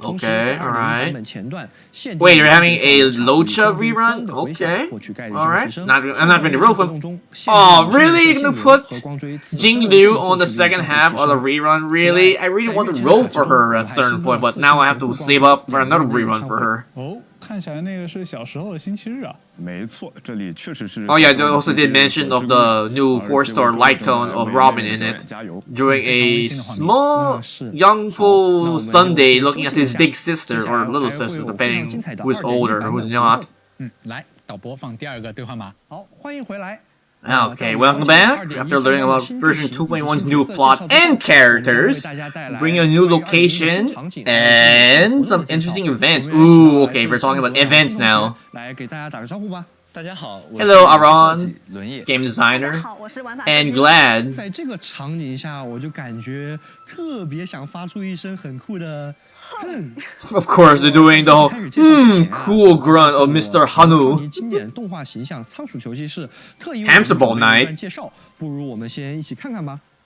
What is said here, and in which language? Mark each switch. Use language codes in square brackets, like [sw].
[en] Okay, alright. Wait, you're having a Locha rerun? Okay, alright. I'm not going to roll for him. Oh, really? You're gonna put Jing Liu on the second half of the rerun? Really? I really want to roll for her at a certain point, but now I have to save up for another rerun for her. [zh] 哦，看起来那个是小时候的星期日啊。没错，这里确实是。 [en] Oh yeah, they also did mention of the new 4-star light cone of Robin in it. During a small young full Sunday looking at his big sister or little sister, depending who's older or who's not. [zh] 来，导播放第二个兑换码。好，欢迎回来。 [en] Okay, welcome back. After learning about version 2.1's new plot and characters, bring a new location and some interesting events. Ooh, okay, we're talking about events now. [zh] 来给大家打个招呼吧。大家好， [en] Hello, Aaron, [zh] 轮夜 [en] game [zh] 大 [en] designer, [zh] 家好，我是玩法 and 设计 [en] Glad. [zh] 在这个场景下，我就感觉特别想发出一声很酷的哼。 [en] Of course, they're doing the whole cool grunt of Mr. Hanu. [zh] 经典动画形象仓鼠球技是特意 [en] Hamster Ball Night [zh] 介绍，不如我们先一起看看吧。